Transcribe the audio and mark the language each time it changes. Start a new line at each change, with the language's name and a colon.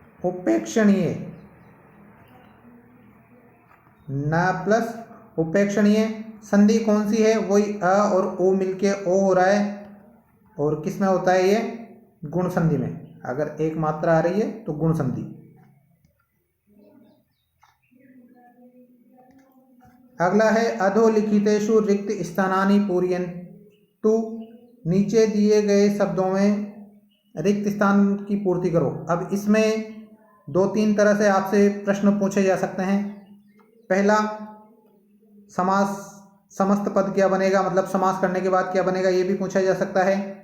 Hindi: उपेक्षणीय, न प्लस उपेक्षणीय। संधि कौन सी है? वही अ और ओ मिलके ओ हो रहा है, और किस में होता है ये? गुण संधि में। अगर एक मात्रा आ रही है तो गुण संधि। अगला है
Sanskrit: अधोलिखितेषु रिक्त स्थानानि पूरयन्तु।
Hindi: नीचे दिए गए शब्दों में रिक्त स्थान की पूर्ति करो। अब इसमें दो तीन तरह से आपसे प्रश्न पूछे जा सकते हैं। पहला, समास समस्त पद क्या बनेगा, मतलब समास करने के बाद क्या बनेगा, ये भी पूछा जा सकता है।